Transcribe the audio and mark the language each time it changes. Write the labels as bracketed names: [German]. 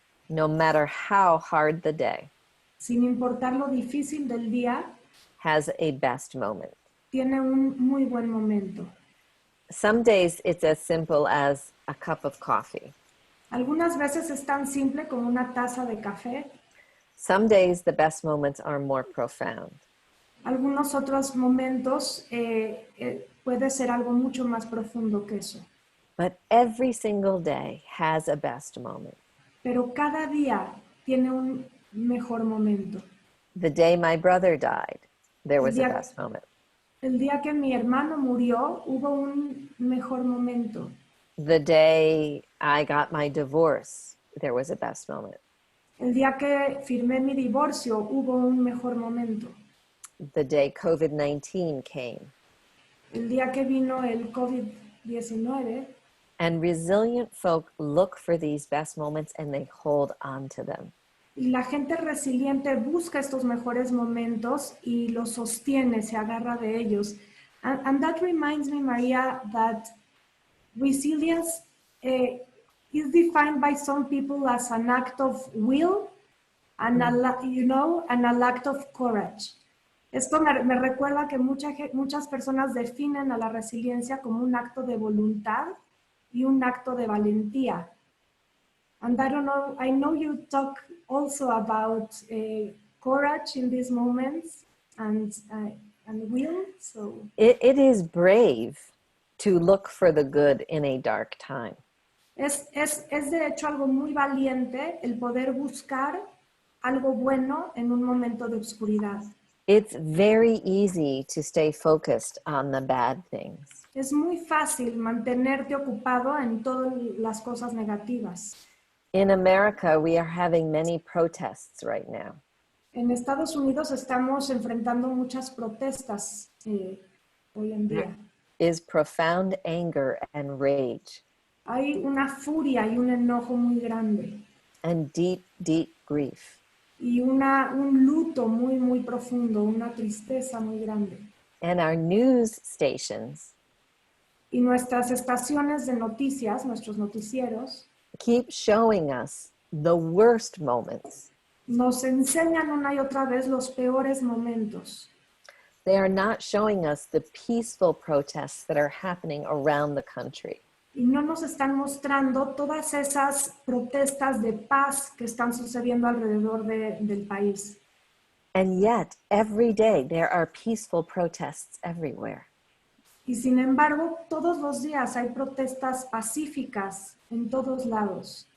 [English] no matter how hard the day, [Spanish] sin importar lo difícil del día, [English] has a best moment. [Spanish] tiene un muy buen momento. [English] Some days it's as simple as a cup of coffee. [Spanish] Algunas veces es tan simple como una taza de café. [English] Some days the best moments are more profound. [Spanish] Algunos otros momentos puede ser algo mucho más profundo que eso. [English] But every single day has a best moment. [Spanish] Pero cada día tiene un mejor momento. [English] The day my brother died, there was a best moment. [Spanish] El día que mi hermano murió, hubo un mejor momento. [English] The day I got my divorce, there was a best moment. [Spanish] El día que firmé mi divorcio, hubo un mejor momento. [English] The day COVID-19 came. [Spanish] El día que vino el COVID-19. [English] And resilient folk look for these best moments and they hold on to them. [Spanish] Y la gente resiliente busca estos mejores momentos y los sostiene, se agarra de ellos. [English] And that reminds me, Maria, that resilience is defined by some people as an act of will and and an act of courage. [Spanish] Esto me recuerda que muchas personas definen a la resiliencia como un acto de voluntad y un acto de valentía. [English] And I don't know, I know you talk also about courage in these moments and will. So it is brave to look for the good in a dark time. [Spanish] Es de hecho algo muy valiente el poder buscar algo bueno en un momento de oscuridad. [English] It's very easy to stay focused on the bad things. [Spanish] Es muy fácil mantenerte ocupado en todas las cosas negativas. [English] In America, we are having many protests right now. [Spanish] En Estados Unidos estamos enfrentando muchas protestas hoy en día. [English] There is profound anger and rage. [Spanish] Hay una furia y un enojo muy grande. [English] And deep, deep grief. [Spanish] Y un luto muy, muy profundo, una tristeza muy grande. [English] And our news stations [Spanish] Y nuestras estaciones de noticias, nuestros noticieros, [English] keep showing us the worst moments. [Spanish] nos enseñan una y otra vez los peores momentos. [English] They are not showing us the peaceful protests that are happening around the country. [Spanish] Y no nos están mostrando todas esas protestas de paz que están sucediendo alrededor del país. [English] And yet, every day, there are peaceful protests everywhere. [Spanish] Y sin embargo, todos los días hay protestas pacíficas en todos lados.